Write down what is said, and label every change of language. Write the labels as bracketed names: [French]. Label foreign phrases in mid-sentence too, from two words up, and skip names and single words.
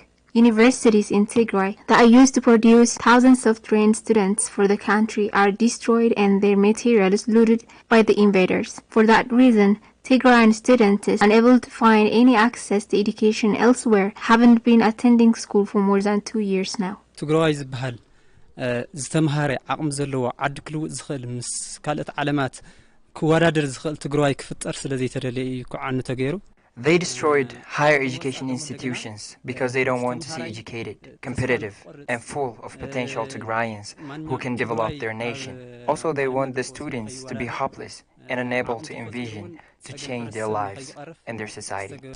[English] Universities in Tigray that are used to produce thousands of trained students for the country are destroyed and their materials looted by the invaders. For that reason, Tigrayan students unable to find any access to education elsewhere haven't been attending school for more than 2 years now. [Tigrinya] Tigray ዝበሃል ዝተምሃረ ዓቅም ዘለዎ ዓዲ ክልውጥ ዝኽእል ምስ ካልኦት ዓለማት ክወዳደር ዝኽእል ትግራይ ክፍጠር ስለዘይተደለየ እዩ ክዓኑ ተገይሩ [English] They destroyed higher education institutions because they don't want to see educated, competitive, and full of potential Tigrayans who can develop their nation. Also, they want the students to be hopeless and unable to envision to change their lives and their society.